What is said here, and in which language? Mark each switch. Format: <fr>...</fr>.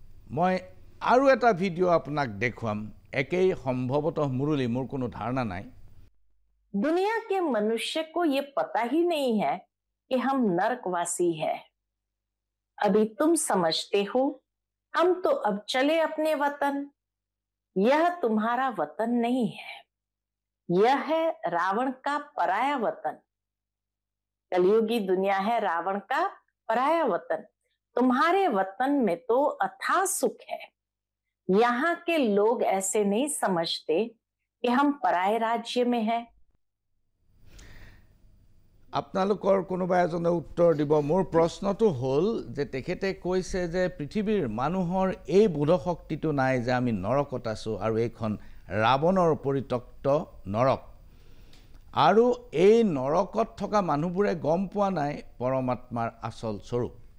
<as>মই আৰু এটা ভিডিও আপোনাক দেখুৱাম একেই সম্ভৱতঃ মুৰলী মোৰ কোনো ধাৰণা নাই</as> <hi>दुनिया के मनुष्य को ये पता ही नहीं है कि हम नरकवासी हैं अभी तुम समझते हो हम तो अब चले अपने वतन यह तुम्हारा वतन नहीं है यह है रावण का पराया वतन कलयुगी दुनिया है रावण का पराया वतन तुम्हारे वतन में तो अथाह सुख है यहाँ के लोग ऐसे नहीं समझते कि हम पराये राज्य में हैं</hi> <as>আপোনালোকৰ কোনোবা এজনে উত্তৰ দিব মোৰ প্ৰশ্নটো হ'ল যে তেখেতে কৈছে যে পৃথিৱীৰ মানুহৰ এই বোধ শক্তিটো নাই যে আমি নৰকত আছো আৰু এইখন ৰাৱণৰ পৰিত্যক্ত নৰক আৰু এই নৰকত থকা মানুহবোৰে গম পোৱা নাই পৰমাত্মাৰ আচল স্বৰূপ</as>